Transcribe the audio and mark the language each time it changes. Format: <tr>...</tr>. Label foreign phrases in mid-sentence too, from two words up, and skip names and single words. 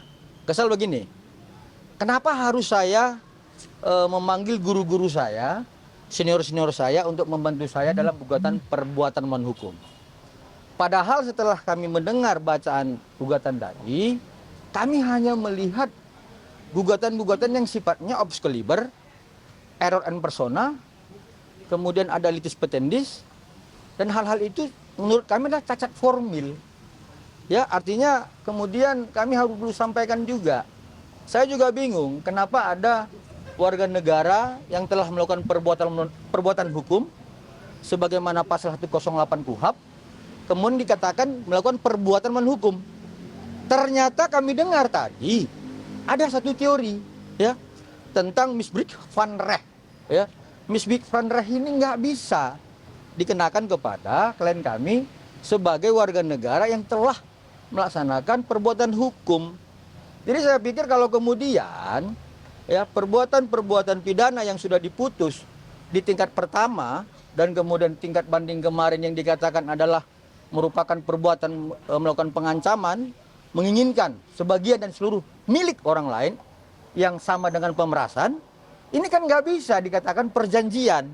<id>Kesal begini, kenapa harus saya memanggil guru-guru saya, senior-senior saya untuk membantu saya dalam gugatan perbuatan melawan hukum. Padahal setelah kami mendengar bacaan gugatan tadi, kami hanya melihat gugatan-gugatan yang sifatnya obs caliber,</id> <la>error and persona,</la> <id>kemudian ada litis petendis, dan hal-hal itu menurut kami adalah cacat formil. Ya, artinya kemudian kami harus perlu sampaikan juga. Saya juga bingung kenapa ada warga negara yang telah melakukan perbuatan hukum sebagaimana pasal 108 KUHP, kemudian dikatakan melakukan perbuatan melawan hukum. Ternyata kami dengar tadi ada satu teori ya tentang</id> <nl>misbruik van Recht</nl> <id>ya.</id> <nl>Misbruik van Recht</nl> <id>ini nggak bisa dikenakan kepada klien kami sebagai warga negara yang telah melaksanakan perbuatan hukum. Jadi saya pikir kalau kemudian ya perbuatan-perbuatan pidana yang sudah diputus di tingkat pertama dan kemudian tingkat banding kemarin yang dikatakan adalah merupakan perbuatan melakukan pengancaman, menginginkan sebagian dan seluruh milik orang lain yang sama dengan pemerasan, ini kan nggak bisa dikatakan perjanjian.</id>